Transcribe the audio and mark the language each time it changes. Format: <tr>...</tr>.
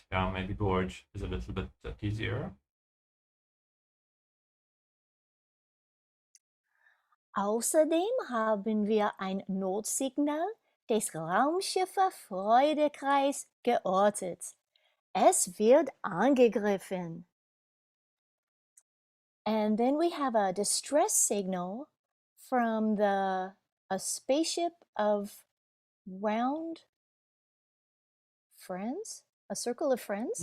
<en>Yeah, maybe gorge is a little bit easier.</en> <de>Außerdem haben wir ein Notsignal des Raumschiffes Freudekreis geortet. Es wird angegriffen.</de> <en>And then we have a distress signal from a spaceship of round friends, a circle of friends.</en>